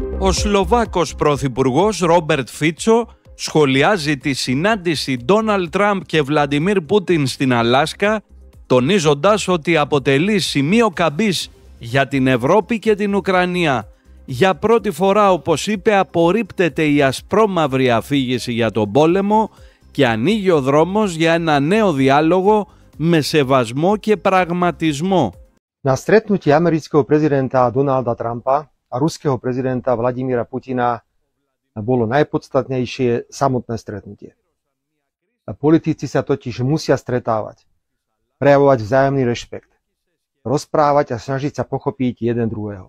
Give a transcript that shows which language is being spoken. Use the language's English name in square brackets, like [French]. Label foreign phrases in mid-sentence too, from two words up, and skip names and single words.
[Greek] Ο Σλοβάκος πρωθυπουργός Ρόμπερτ Φίτσο σχολιάζει τη συνάντηση Ντόναλντ Τραμπ και Βλαντιμίρ Πούτιν στην Αλάσκα, τονίζοντας ότι αποτελεί σημείο καμπής για την Ευρώπη και την Ουκρανία. Για πρώτη φορά, όπως είπε, απορρίπτεται η ασπρόμαυρη αφήγηση για τον πόλεμο και ανοίγει ο δρόμος για ένα νέο διάλογο με σεβασμό και πραγματισμό. [Slovak] Na stretnutí amerického prezidenta Donalda Trumpa a ruského prezidenta Vladimíra Putina bolo najpodstatnejšie samotné stretnutie. Politici sa totiž musia stretávať, prejavovať vzájomný rešpekt, rozprávať a snažiť sa pochopiť jeden druhého.